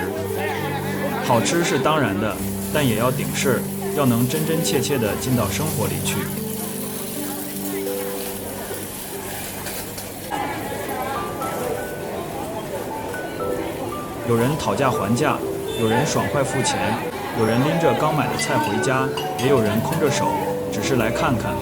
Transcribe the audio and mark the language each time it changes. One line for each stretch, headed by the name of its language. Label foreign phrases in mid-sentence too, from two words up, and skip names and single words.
Chinese: 好吃是當然的，但也要頂事，要能真真切切地進到生活裡去。有人討價還價，有人爽快付錢，有人拎着剛買的菜回家，也有人空着手，只是來看看。